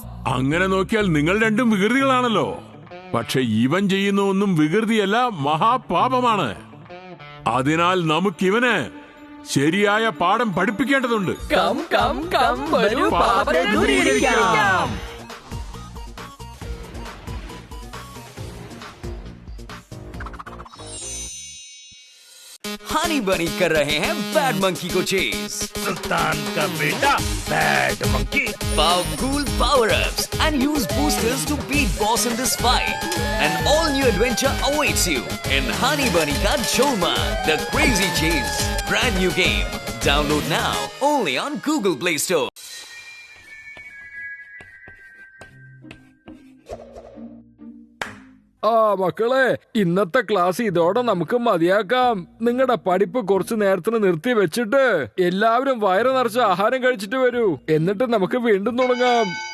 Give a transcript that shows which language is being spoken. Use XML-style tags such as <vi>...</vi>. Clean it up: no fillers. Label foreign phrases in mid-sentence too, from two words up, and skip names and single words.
<ml>അങ്ങനെ നോക്കിയാൽ നിങ്ങൾ രണ്ടും വികൃതികളാണല്ലോ. പക്ഷെ ഇവൻ ചെയ്യുന്ന ഒന്നും വികൃതിയല്ല, മഹാപാപമാണ്. അതിനാൽ നമുക്കിവന് ശരിയായ പാഠം പഠിപ്പിക്കേണ്ടതുണ്ട്.</ml> <en>come come come</en> <ml>വരൂ പാപത്തെ ദൂരീകരിക്കാം.</ml> <hi>हनी बनी कर रहे हैं बैड मंकी को चेस. सुल्तान का बेटा बैड मंकी.</hi> <en>Powerful power-ups and use boosters to beat boss in this fight. An all-new adventure awaits you in Honey Bunny Ka Jolman, The Crazy Chase. Brand new game. Download now only on Google Play Store.</en> <ml>ആ മക്കളെ, ഇന്നത്തെ ക്ലാസ് ഇതോടെ നമുക്ക് മതിയാക്കാം. നിങ്ങളുടെ പഠിപ്പ് കുറച്ചു നേരത്തിന് നിർത്തി വെച്ചിട്ട് എല്ലാവരും വയറ് നിറച്ച് ആഹാരം കഴിച്ചിട്ട് വരൂ. എന്നിട്ട് നമുക്ക് വീണ്ടും തുടങ്ങാം.</ml>